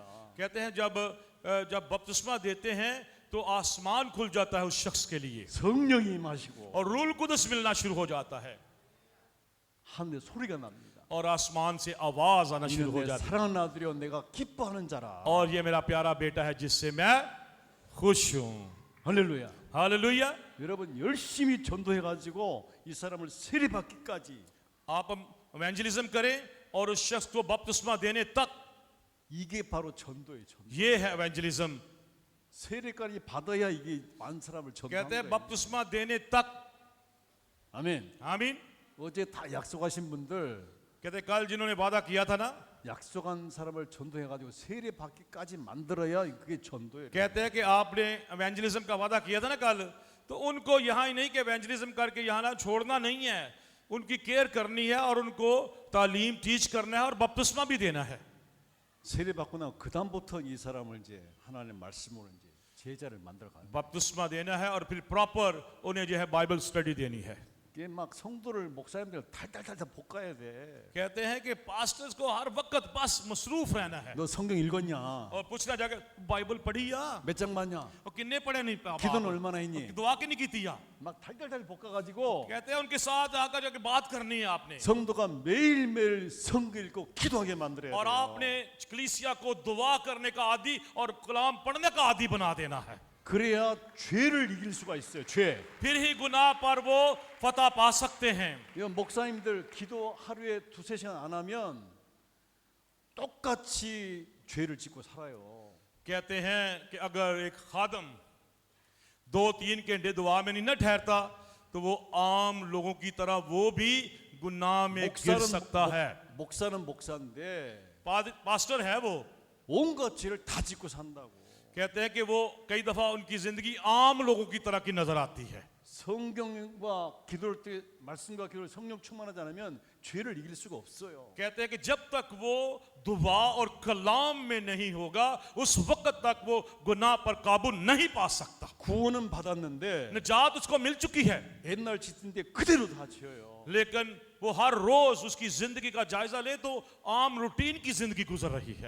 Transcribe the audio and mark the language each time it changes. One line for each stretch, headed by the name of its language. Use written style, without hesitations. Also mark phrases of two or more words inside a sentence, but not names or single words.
Urdu: کہتے ہیں جب بپتسمہ دیتے ہیں تو آسمان کھل جاتا ہے اس شخص کے لیے
Korean: 성령이 임하시고
Urdu: اور روح قدس ملنا شروع ہو جاتا ہے
Korean: 하늘에 소리가 납니다.
Urdu: اور آسمان سے آواز آنا شروع ہو
Korean: 이는 내
Urdu: جاتی ہے
Korean: 사랑하는 아들이여 내가 기뻐하는 자라.
Urdu: اور یہ میرا پیارا بیٹا ہے جس سے میں خوش ہوں.
Korean: 할렐루야.
Urdu: हालेलुया।
Korean: 여러분 열심히 전도해 가지고 이 사람을 세례 받기까지
Urdu: آپ ایونجلزم کریں اور اس شخص کو بپتسمہ دینے تک,
Korean: 이게 바로 전도예요. 전도.
Urdu: یہ ہے ایونجلزم.
Korean: 세례까지 받아야 이게 많은 사람을
Urdu: कहते
Korean: 전도하는
Urdu: हैं
Korean: 거예요.
Urdu: بپتسمہ دینے تک.
Korean: 아멘.
Urdu: आमीन।
Korean: 어제 다 약속하신 분들
Urdu: کہتے کل جنہوں نے وعدہ کیا تھا نا,
Korean: 약속한 사람을 전도해 가지고 세례 받기까지 만들어야 그게 전도예요.
Urdu: کہتے ہیں کہ آپ نے ایونجلزم کا وعدہ کیا تھا نا کل، تو ان کو یہاں ہی نہیں کہ ایونجلزم کر کے یہاں نا چھوڑنا نہیں ہے، ان کی کیئر کرنی ہے اور ان کو تعلیم ٹیچ کرنا ہے اور بپتسمہ بھی دینا ہے.
Korean: 세례받고 나면 그 다음부터 이 사람을 이제 하나님의 말씀으로 이제 제자를 만들어 가는.
Urdu: بپتسمہ دینا ہے اور پھر پراپر انہیں جو ہے
English: Bible study
Urdu: دینی ہے.
Korean: 이게 막 성도를 목사님들 탈탈탈탈 볶아야 돼.
Urdu: کہتے ہیں کہ پاسٹرز کو ہر وقت بس مصروف رہنا ہے
Korean: 너 성경 읽었냐?
Urdu: اور پوچھنا جا کے بائبل پڑھی یا
Korean: 몇 장 봤냐?
Punjabi: اور کنے پڑھے نہیں پاپا
Korean: 기도는 얼마나 했니?
Urdu: دعا کی نہیں کی تھی یا
Korean: 막 탈탈탈 볶아가지고
Urdu: کہتے ہیں ان کے ساتھ آ کر جا کے بات کرنی ہے آپ نے
Korean: 성도가 매일매일 성경 읽고 기도하게 만들어야
Urdu: और
Korean: 돼요.
Urdu: آپ نے کلیسیا کو دعا کرنے کا عادی اور کلام پڑھنے کا عادی بنا دینا ہے.
Korean: 그래야 죄를 이길 수가 있어요. 죄.
Urdu: پھر ہی گناہ پر وہ فتح پا سکتے ہیں.
Korean: 이건 목사님들 기도 하루에 2-3시간 안 하면 똑같이 죄를 짓고 살아요.
Urdu: کہتے ہیں کہ اگر ایک خادم 2-3 گھنٹے دعا میں نہیں نہ ٹھہرتا تو وہ عام لوگوں کی طرح وہ بھی گناہ میں گر سکتا ہے.
Korean: 목사는 목사인데
Urdu: پاسٹر ہے وہ,
Korean: 온갖 죄를 다 짓고 산다고.
Urdu: کہتے ہیں کہ وہ کئی دفعہ ان کی زندگی عام لوگوں کی طرح کی نظر آتی ہے.
Korean: 성경과 기도할 때 말씀과 기도를 성령 충만하지 않으면 죄를 이길 수가 없어요.
Urdu: کہتے ہیں کہ جب تک وہ دعا اور کلام میں نہیں ہوگا اس وقت تک وہ گناہ پر قابو نہیں پا سکتا.
Korean: 구원은 받았는데
Urdu: نجات اس کو مل چکی ہے
Korean: 옛날 짓은 데 그대로 다 지어요.
Urdu: لیکن وہ ہر روز اس کی زندگی کا جائزہ لے تو عام روٹین کی زندگی گزر رہی ہے.